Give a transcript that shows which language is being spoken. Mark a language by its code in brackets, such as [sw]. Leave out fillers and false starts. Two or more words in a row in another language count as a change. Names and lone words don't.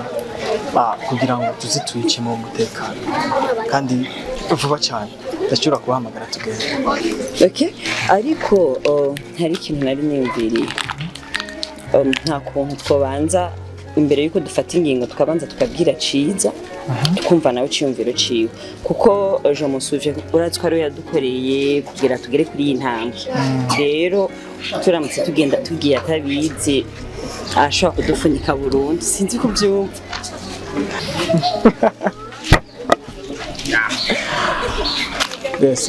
[rn] Kugira ngo tuzituyice mu mutekano kandi vuba cyane ndashobora kuhamagara tugende. Okay, ariko hari ikintu nari nimviriye. Nta kuntu twobanza imbere yuko dufata ingingo tukabanza tukabwira ciza tukumva nawe ciyumviro ciwe kuko je musuvye uratwa ari yadukoreye kugira tugere kuri iyi ntambwe. Rero turamutse tugenda tugiye atabizi ashobora kudufunika burundu sinzi kubyumva. Yes.